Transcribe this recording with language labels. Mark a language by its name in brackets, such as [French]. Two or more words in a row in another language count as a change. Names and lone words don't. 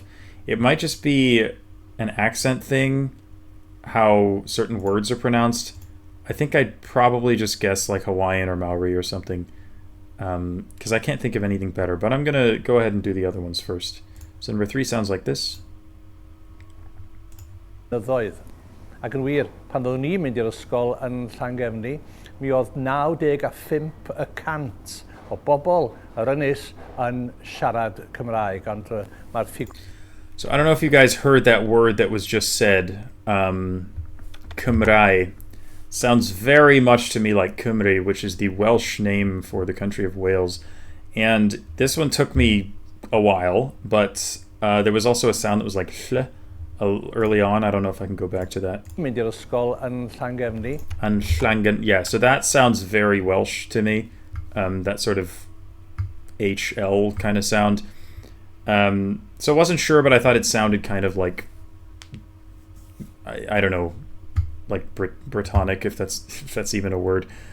[English] It might just be an accent thing, how certain words are pronounced. I think I'd probably just guess like Hawaiian or Maori or something, because I can't think of anything better. But I'm going to go ahead and do the other ones first. So number 3 sounds like this. [Welsh] Nyddoedd. Ac yn wir, pan oeddwn ni'n mynd i'r ysgol yn Llangefni, mi oedd 95% o bobl yr ynys yn siarad Cymraeg. Ond mae'r [English] So I don't know if you guys heard that word that was just said. Cymraeg sounds very much to me like Cymru, which is the Welsh name for the country of Wales. And this one took me a while, but there was also a sound that was like ll early on. I don't know if I can go back to that. [Welsh] Mynd i'r ysgol yn Llangefni. [English] And Llangen, yeah, so that sounds very Welsh to me. That sort of HL kind of sound. So I wasn't sure, but I thought it sounded kind of like, I don't know, like Brittonic, if that's even a word.